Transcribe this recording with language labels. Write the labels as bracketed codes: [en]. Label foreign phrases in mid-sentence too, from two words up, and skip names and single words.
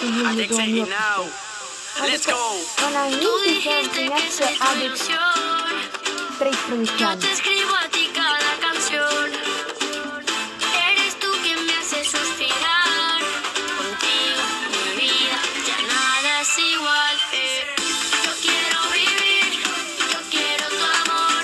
[en] I [ro] iulie [en] can take it 2018. now. Let's go. [ro] Înainte [es] Tú [ro] să [es] dijiste que [ro] împlinească [es] soy Alex solución. [ro] 13 [es] Yo [ro] ani. [es] te escribo a ti cada canción. Eres tú quien me hace suspirar. Contigo, mi vida, ya nada es igual. Yo quiero vivir, yo quiero tu amor.